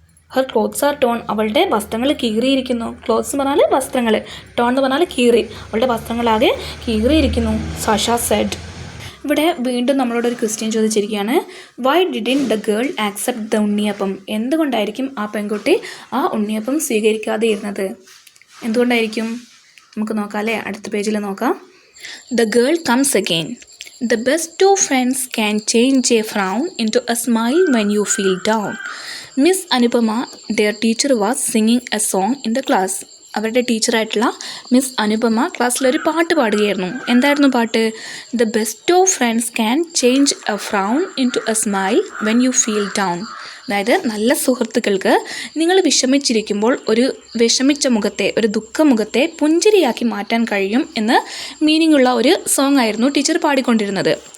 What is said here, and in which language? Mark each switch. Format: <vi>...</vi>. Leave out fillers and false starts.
<en>her clothes are torn,</en> <ml>അവളുടെ വസ്ത്രങ്ങൾ കീറിയിരിക്കുന്നു. Clothes എന്ന് പറഞ്ഞാൽ വസ്ത്രങ്ങൾ, ടോൺ എന്ന് പറഞ്ഞാൽ കീറി, അവളുടെ വസ്ത്രങ്ങളാകെ കീറിയിരിക്കുന്നു, സാഷ സെഡ്. ഇവിടെ വീണ്ടും നമ്മളോട് ഒരു question ചോദിച്ചിരിക്കുകയാണ്.</ml> <en>Why didn't the girl accept the unniyappam.</en> <ml>എന്തുകൊണ്ടായിരിക്കും ആ പെൺകുട്ടി ആ ഉണ്ണിയപ്പം സ്വീകരിക്കാതെ ഇരുന്നത്? എന്തുകൊണ്ടായിരിക്കും നമുക്ക് നോക്കാം അല്ലേ? അടുത്ത പേജിൽ നോക്കാം.</ml> <en>The girl comes again. The best two friends can change a frown into a smile when you feel down. Miss Anupama, their teacher, was singing a song in the class.</en> <ml>അവരുടെ ടീച്ചറായിട്ടുള്ള മിസ് അനുപമ ക്ലാസ്സിലൊരു പാട്ട് പാടുകയായിരുന്നു. എന്തായിരുന്നു പാട്ട്?</ml> <en>The best of friends can change a frown into a smile when you feel down.</en> <ml>അതായത് നല്ല സുഹൃത്തുക്കൾക്ക് നിങ്ങൾ വിഷമിച്ചിരിക്കുമ്പോൾ ഒരു വിഷമിച്ച മുഖത്തെ, ഒരു ദുഃഖമുഖത്തെ പുഞ്ചിരിയാക്കി മാറ്റാൻ കഴിയും എന്ന് മീനിങ് ഉള്ള ഒരു സോങ് ആയിരുന്നു ടീച്ചർ പാടിക്കൊണ്ടിരുന്നത്.</ml>